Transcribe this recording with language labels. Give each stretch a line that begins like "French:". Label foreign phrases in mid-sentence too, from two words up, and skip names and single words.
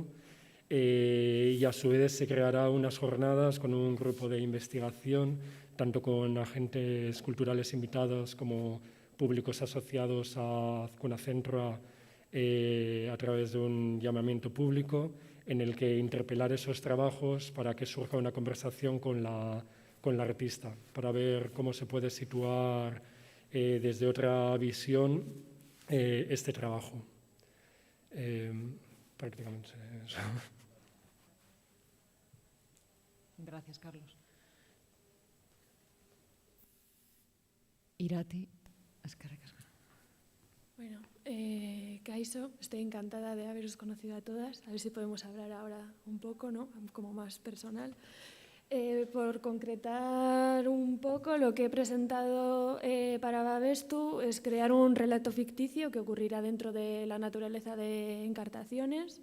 Spanish: Y a su vez se creará unas jornadas con un grupo de investigación, tanto con agentes culturales invitados como públicos asociados a Azcuna Centro a través de un llamamiento público en el que interpelar esos trabajos para que surja una conversación con la artista, para ver cómo se puede situar desde otra visión este trabajo. Prácticamente eso. Gracias, Carlos.
Basque: Irati, eskerrik asko.
Spanish: Bueno, Kaixo, estoy encantada de haberos conocido a todas. A ver si podemos hablar ahora un poco, ¿no? Como más personal. Por concretar un poco, lo que he presentado para Babestu es crear un relato ficticio que ocurrirá dentro de la naturaleza de Encartaciones.